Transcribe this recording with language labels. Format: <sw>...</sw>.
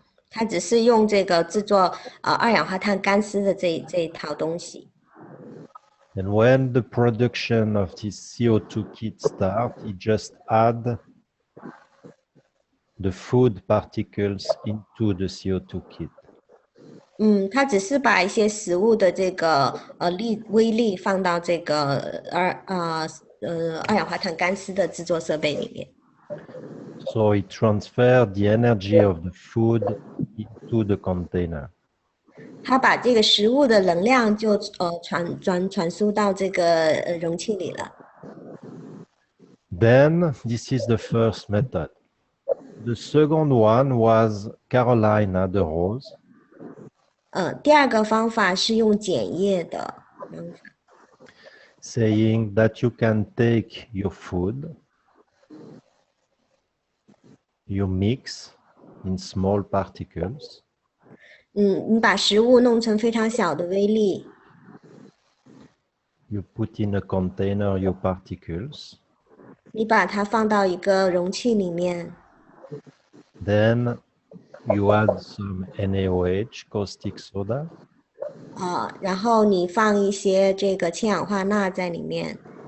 <zh>他只是用这个制作二氧化碳干丝的这一套东西。</zh> <en>And when the production of this CO2 kit starts, he just add the food particles into the CO2 kit.</en> <zh>他只是把一些食物的这个微粒放到这个二氧化碳干丝的制作设备里面。</zh> <en>So it transferred the energy of the food into the container.</en> <zh>他把这个食物的能量就传输到这个容器里了。</zh> <en>Then this is the first method. The second one was Carolina de Rose.</en> <zh>第二个方法是用碱液的方法。</zh> <en>Saying that you can take your food, you mix in small particles.</en> <zh>你把食物弄成非常小的微粒，</zh> <en>You put in a container your particles.</en> <zh>你把它放到一个容器里面，</zh> <en>Then you add some NaOH, caustic soda.</en> <zh>然后你放一些这个氢氧化钠在里面，</zh>